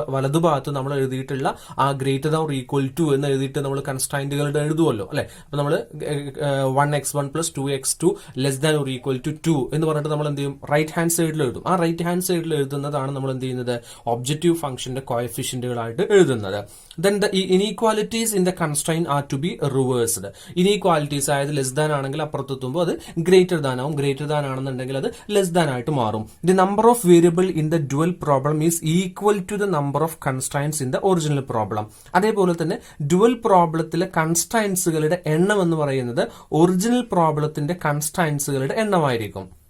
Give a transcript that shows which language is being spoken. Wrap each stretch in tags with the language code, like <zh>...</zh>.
<ml>വലതുഭാഗത്ത് നമ്മൾ എഴുതിയിട്ടുള്ള ആ greater than or equal to എന്ന് എഴുതിയിട്ട് നമ്മൾ കൺസ്ട്രൈന്റുകളുടെ എഴുതുമല്ലോ അല്ലെ. അപ്പൊ നമ്മൾ 1x1 + 2x2 less than or equal to 2 എന്ന് പറഞ്ഞിട്ട് നമ്മൾ എന്ത് ചെയ്യും, റൈറ്റ് ഹാൻഡ് സൈഡിൽ എഴുതും. ആ റൈറ്റ് ഹാൻഡ് സൈഡിൽ എഴുതുന്നതാണ് നമ്മൾ എന്ത് ചെയ്യുന്നത്, ഒബ്ജക്റ്റീവ് ഫംഗ്ഷന്റെ കോഎഫിഷ്യന്റുകളായിട്ട് എഴുതുന്നത്.</ml> <en>Then the inequalities in the constraint are to be reversed.</en> <ml>Inequalities ആയത് ലെസ് ദാൻ ആണെങ്കിൽ അപ്പുറത്തെത്തുമ്പോൾ അത് ഗ്രേറ്റർ ദാൻ ആവും, ഗ്രേറ്റർ ദാൻ ആണെന്നുണ്ടെങ്കിൽ അത് ലെസ് ദാൻ ആയിട്ട് മാറും.</ml> <en>The number of variable in the dual problem is equal to the number of constraints in the original problem.</en> <ml>അതേപോലെ തന്നെ ഡ്യുവൽ പ്രോബ്ലത്തിലെ കൺസ്ട്രൈൻസുകളുടെ എണ്ണം എന്ന് പറയുന്നത് ഒറിജിനൽ പ്രോബ്ലത്തിന്റെ കൺസ്ട്രൈൻസുകളുടെ എണ്ണമായിരിക്കും.</ml>